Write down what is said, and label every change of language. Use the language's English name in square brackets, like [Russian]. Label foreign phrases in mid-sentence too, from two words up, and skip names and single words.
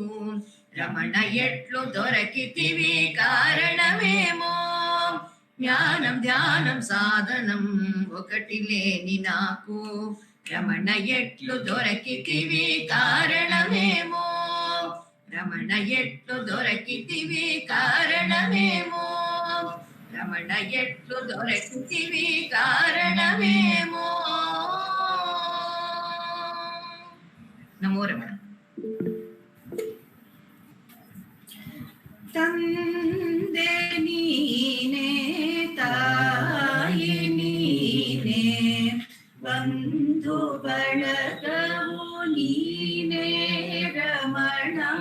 [Telugu] రమణ ఎట్లు దొరకితివి కారణమేమో, జ్ఞానం ధ్యానం సాధనం ఒకటి లేని నాకు, రమణ ఎట్లు దొరకితివి కారణమేమో, రమణ ఎట్లు దొరకితివి కారణమేమో, రమణ ఎట్లు దొరకితివి కారణమేమో. నమో రమణ. [Kannada] ತಂದೆ ನೀನೆ ತಾಯಿ ನೀನೆ ಬಂಧು ಬಳಗವು ನೀನೆ ರಮಣ,